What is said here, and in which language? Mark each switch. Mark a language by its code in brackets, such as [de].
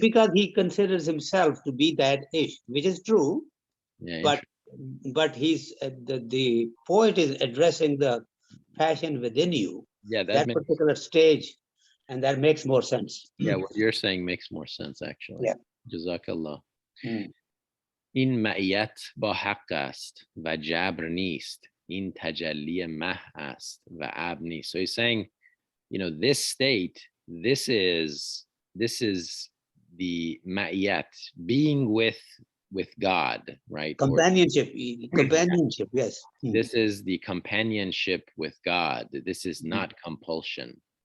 [en] Because he considers himself to be that ish, which is true. Yeah, but he's the poet is addressing the passion within you. Yeah, that particular stage, and that makes more sense. Yeah, what you're saying makes more sense actually. Yeah. Jazakallah. [fa] این معیت با حق است و جبر نیست. این تجلی مه است و ابر نیست. [en] So he's saying, you know, this state, this is the ma'iyat, being with God, right? Companionship, yes. This is the companionship with God. This is not compulsion.